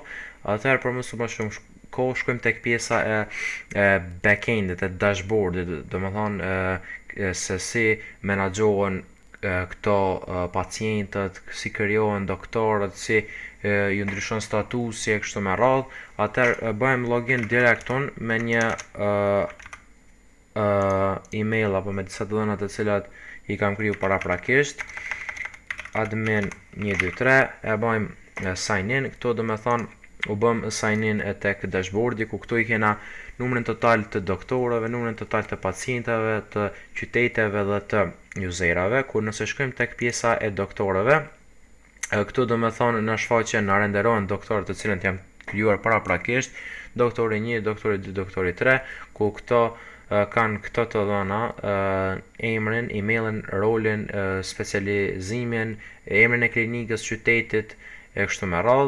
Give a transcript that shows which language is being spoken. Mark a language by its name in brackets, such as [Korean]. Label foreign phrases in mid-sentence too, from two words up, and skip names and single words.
[Albanian] Atëherë për mësu më shumë kohë shkojmë tek pjesa e backendit, e dashboardit, do me thonë se si menaxhohen këto pacientët, si krijohen doktorët, si ju ndryshon statusi e kështu me radhë. Atëherë bëjmë login direkt me një email apo me disa dhëna të cilat i kam kriju paraprakisht, admin 123, e bëjmë [English] sign in. [Albanian] Këto do me thonë u bëm [English] sign in [Albanian] e tek dashboardi, ku këtu i kena numrin total të doktorëve, numrin total të pacientëve, të qyteteve dhe të userave. Kur nëse shkojmë tek pjesa e doktorëve, këtu do me thonë në shfaqjen na renderohen doktorët të cilët jam krijuar paraprakisht, doktori 1, doktori 2, doktori 3, ku këto kanë këto të dhëna, emrin, emailin, rolin, specializimin, emrin e klinikës, qytetit e kështu me radhë.